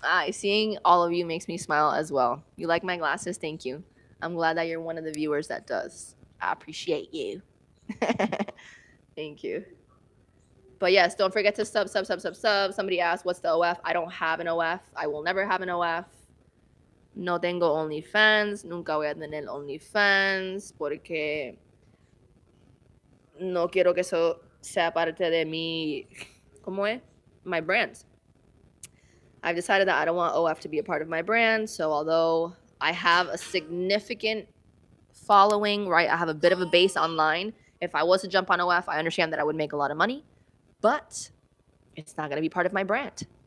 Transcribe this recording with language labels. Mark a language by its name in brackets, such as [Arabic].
[English] Seeing all of you makes me smile as well. You like my glasses? Thank you. I'm glad that you're one of the viewers that does. I appreciate you. Thank you. But yes, don't forget to sub. Somebody asked, what's the OF? I don't have an OF. I will never have an OF. [Spanish] No tengo OnlyFans. Nunca voy a tener OnlyFans porque no quiero que eso sea parte de mi, ¿cómo es? [English] My brand. I've decided that I don't want OF to be a part of my brand. So although I have a significant following, right? I have a bit of a base online. If I was to jump on OF, I understand that I would make a lot of money, but it's not going to be part of my brand.